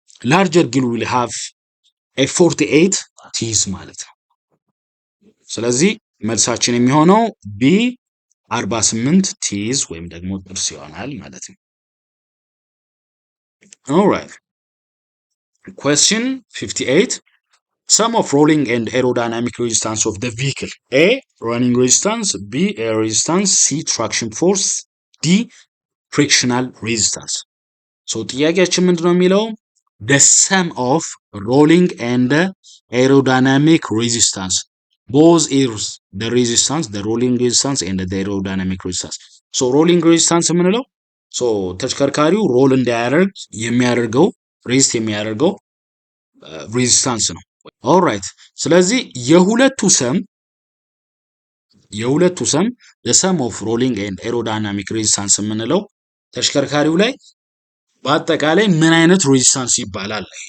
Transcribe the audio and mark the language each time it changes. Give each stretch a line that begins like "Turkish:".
English: larger gear will have a 48 teeth
Amharic: ማለት ነው። ስለዚህ መልሳችን የሚሆነው B 48 ቲዝ ወይም ደግሞ ጥርስ ይሆናል ማለት ነው።
English: alright question 58. Sum of rolling and aerodynamic resistance of the vehicle. A running resistance, B air resistance, C traction force, D frictional resistance.
Amharic: ጥያቄያችን ምንድነው የሚለው?
English: the sum of rolling and aerodynamic resistance. both is the resistance, the rolling resistance and the aerodynamic resistance.
Amharic: rolling resistance የምንለው ተሽከርካሪው ሮል እንዲያደርግ የሚያደርገው ሬዚስት የሚያደርገው ሬዚስታንስ ነው። ኦልራይት ስለዚህ የሁለቱ ሰም
English: the sum of rolling and aerodynamic resistance
Amharic: የምንለው ተሽከርካሪው ላይ በአጠቃላይ ምን አይነት ሬዚስታንስ ይባላል?